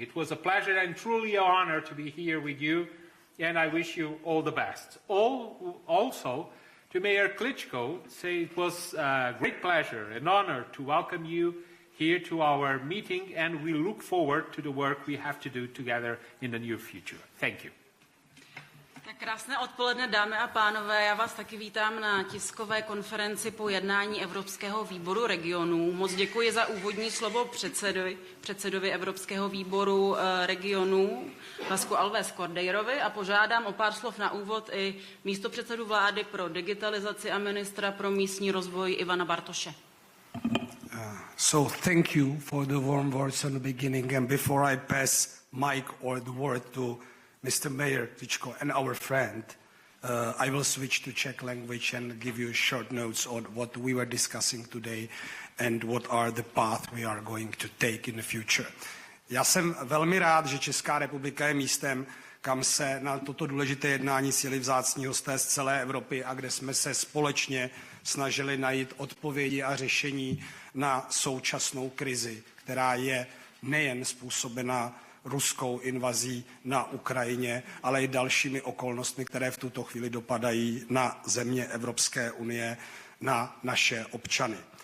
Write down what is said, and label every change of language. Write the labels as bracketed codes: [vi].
[en] It was a pleasure and truly an honor to be here with you, and I wish you all the best. Also, to Mayor Klitschko, say it was a great pleasure and honor to welcome you here to our meeting, and we look forward to the work we have to do together in the near future. Thank you. [cs] Tak krásné odpoledne, dámy a pánové. Já vás taky vítám na tiskové konferenci po jednání Evropského výboru regionů. Moc děkuji za úvodní slovo předsedovi Evropského výboru regionů Vasku Alves Cordeirovi a požádám o pár slov na úvod i místopředsedu vlády pro digitalizaci a ministra pro místní rozvoj Ivana Bartoše. [en] So thank you for the warm words in the beginning, and before I pass mic or the word to Mr. Mayor Klitschko and our friend, I will switch to Czech language and give you short notes on what we were discussing today and what are the path we are going to take in the future. [cs] Já jsem velmi rád, že Česká republika je místem, kam se na toto důležité jednání sjeli vzácní hosté z celé Evropy a kde jsme se společně snažili najít odpovědi a řešení na současnou krizi, která je nejen způsobena ruskou invazí na Ukrajině, ale i dalšími okolnostmi, které v tuto chvíli dopadají na země Evropské unie, na naše občany.